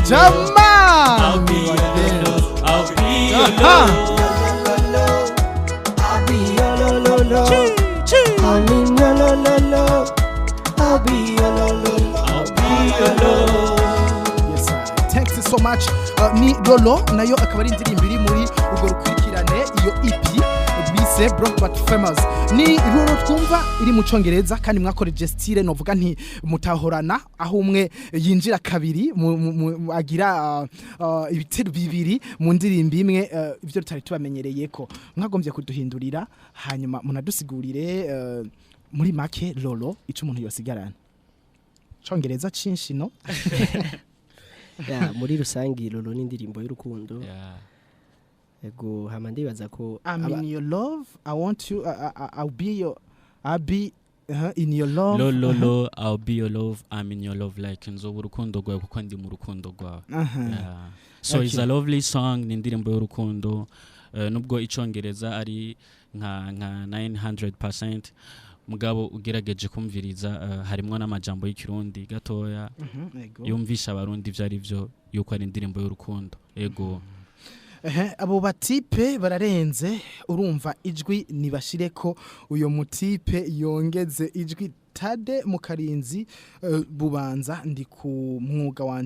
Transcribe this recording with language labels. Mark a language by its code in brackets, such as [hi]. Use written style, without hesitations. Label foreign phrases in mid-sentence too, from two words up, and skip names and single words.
[en] Jamal. I'll be your lo. I'll be your lo. I mean lo. I'll be your lo. Yes, thanks so much. [rn] Ni Lolo nayo akaba ari indirimbo iri muri ugo rukurikirane iyo EP bise Broke But Famous. Ni Lolo twumva iri mu Congereza kandi mwakoreje style novuga nti mutahorana aho umwe yinjira kabiri agira ibitero bibiri mu ndirimbo imwe ivyo tutari tubamenyereye ko mwagombye kuduhindurira hanyuma munadusigurire muri make Lolo ico umuntu yosigarana Congereza cinshi no. Ya muri rusangi Lolo ni indirimbo y'urukundo. Ego hama ndibaza ko [en] I'm in your love, I want you, I'll be in your love. Lo, I'll be your love, I'm in your love, like [rn] nzoba urukundo rwawe kuko ndi mu rukundo rwawe. [en] So okay. It's a lovely song, [rn] ni indirimbo y'urukundo. Nubwo icongereza ari nka 900%. Mugabo ugerageje kumviriza harimo n'amajambo y'ikirundi gatoya yumvisha abarundi vyari byo yuko ari indirimbo y'urukundo. Ego abo batipe bararenze urumva ijwi nibashireko uyo mutipe yongeze ijwi Tade mu Karinzi Bubanza ndi ku mwuga wanje